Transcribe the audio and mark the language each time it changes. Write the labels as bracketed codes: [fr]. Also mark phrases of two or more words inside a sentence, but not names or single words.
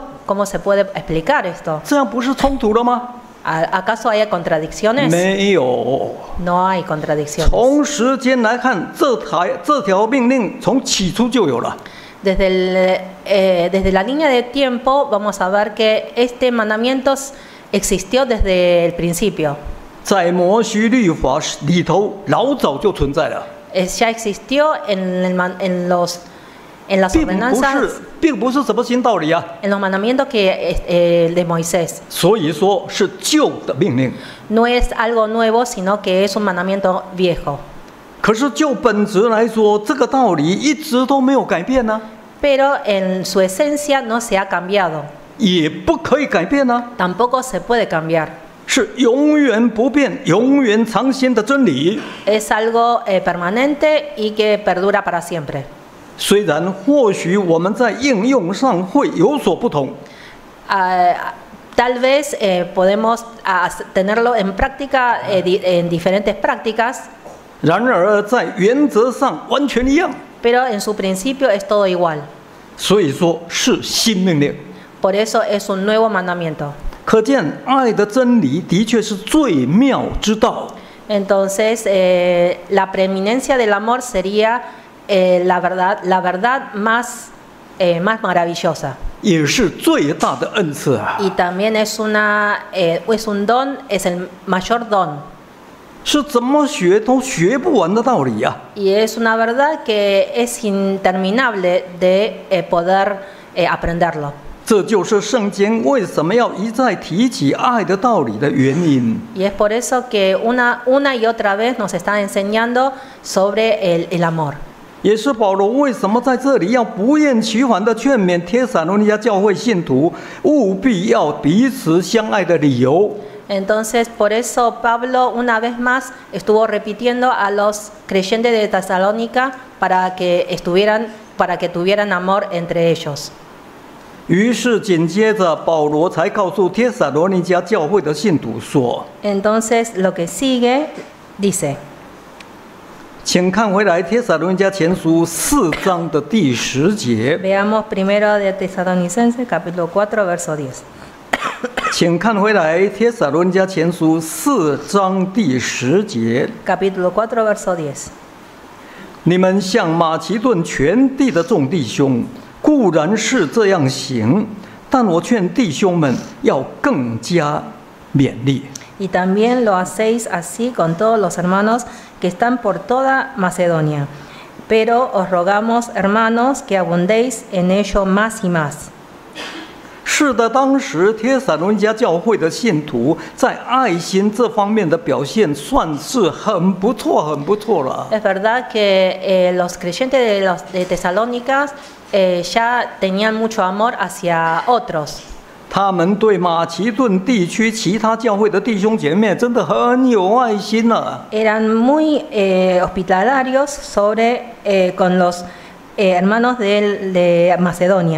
[es] ¿Cómo se puede explicar esto? [zh] 这样不是冲突了吗？ [es] ¿Acaso hay contradicciones? [zh] 没有。 [es] No hay contradicciones. [zh] 从时间来看，这条命令从起初就有了。 [es] Desde la línea de tiempo vamos a ver que este mandamiento existió desde el principio. [zh] 在摩西律法里头，老早就存在了， [es] Ya existió en las ordenanzas, [zh] 并不是什么新道理啊。 [es] en los mandamientos de Moisés. [zh] 所以说是旧的命令。 [es] No es algo nuevo, sino que es un mandamiento viejo. [zh] 可是就本质来说，这个道理一直都没有改变呢、 [es] Pero en su esencia no se ha cambiado. [zh] 也不可以改变呢、 [es] Tampoco se puede cambiar. [zh] 是永远不变、永远长新的真理。 [es] Es algo permanente y que perdura para siempre. [zh] 虽然或许我们在应用上会有所不同， [es] Tal vez podemos tenerlo en práctica, en diferentes prácticas, [zh] 然而在原则上完全一样。 [es] pero en su principio es todo igual. [zh] 所以说是新命令。 [es] Por eso es un nuevo mandamiento. [zh] 可见爱的真理的确是最妙之道。 [es] Entonces, la preeminencia del amor sería la verdad más maravillosa. [zh] 也是最大的恩赐啊！ [es] Y también es un don, es el mayor don. [zh] 是怎么学都学不完的道理啊！ [es] Y es una verdad que es interminable de poder aprenderlo. [zh] 这就是圣经为什么要一再提起爱的道理的原因。 [es] Y es por eso que una y otra vez nos está enseñando sobre el amor. [zh] 也是保罗为什么在这里要不厌其烦地劝勉帖撒罗尼迦教会信徒务必要彼此相爱的理由。 [es] Entonces, por eso Pablo una vez más estuvo repitiendo a los creyentes de Tesalónica para que tuvieran amor entre ellos. [zh] 于是紧接着保罗才告诉帖撒罗尼迦教会的信徒说： [es] Entonces, lo que sigue dice, [zh] 请看回来帖撒罗尼迦前书4章的第10节。 [es] veamos primero de Tesalonicenses, capítulo 4, verso 10. [zh] 请看回来帖撒罗尼迦前书4章第10节。 [es] Capítulo 4, verso 10. [zh] 你们向马其顿全地的众弟兄，固然是这样行，但我劝弟兄们要更加勉励。 [es] Y también lo hacéis así con todos los hermanos que están por toda Macedonia. pero os rogamos, hermanos, que abundéis en ello más y más. [zh] 是的，当时帖撒罗尼迦教会的信徒在爱心这方面的表现算是很不错，很不错了。 [es] Es verdad que los creyentes de Tesalónicas ya tenían mucho amor hacia otros. [zh] 他们对马其顿地区其他教会的弟兄姐妹真的很有爱心啊。 [es] Eran muy hospitalarios con los hermanos de Macedonia.